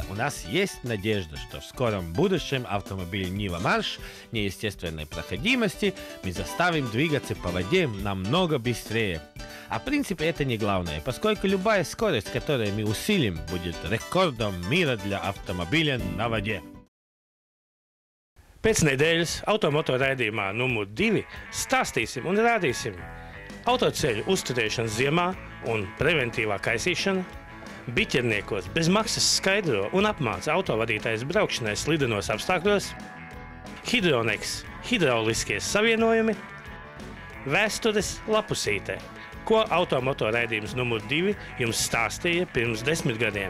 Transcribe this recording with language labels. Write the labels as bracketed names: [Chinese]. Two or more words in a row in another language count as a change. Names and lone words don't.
[Russian] У нас есть надежда, что в скором будущем автомобиль Niva March неестественной проходимости мы заставим двигаться по воде намного быстрее. А в принципе это не главное, поскольку любая скорость, которую мы усилим, будет рекордом мира для автомобиля на воде. [Latvian] Pēc nedēļas automoto raidījumā numur 2 stāstīsim un rādīsim autoceļu uzturēšanu ziemā un preventīvā kaisīšana, biķerniekos bez maksas skaidro un apmāca autovadītājs braukšanai slidenos apstākļos, Hidroneks hidrauliskie savienojumi, vēstures lapusītē, ko automoto raidījums numur 2 jums stāstīja pirms 10 gadiem.